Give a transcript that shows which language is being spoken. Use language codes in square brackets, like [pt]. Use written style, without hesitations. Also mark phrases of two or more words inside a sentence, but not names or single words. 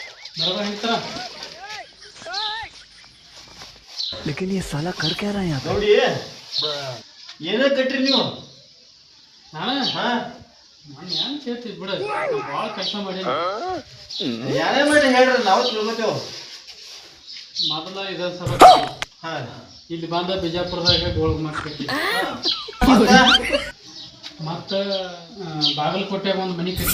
[hi] लेकिन ये साला कर क्या रहा है यहाँ पे? [kn] ನೋಡಿ ಏನೇ ಕಟ್ರಿ ನೀವು ನಾನು ಹಾ ನಾನು ಏನು ಕೇಳ್ತೀವಿ ಬಿಡ ಭಾಳ ಕೆಲಸ ಮಾಡಿ ಯಾರೇ ಮಾಡಿ ಹೇಳ್ರಿ ನಾವು ತಿಳ್ಕೊತೇವ್ ಮೊದಲ ಇದ ಸಲ ಹಾ ಇಲ್ಲಿ ಬಂದ ಬಿಜಾಪುರದಾಗ ಗೋಳ್ ಮಾಡ್ಕಟ್ಟಿ ಮತ್ತು ಬಾಗಲಕೋಟೆಗೆ ಒಂದು ಮನೆ ಕಟ್ಟಿ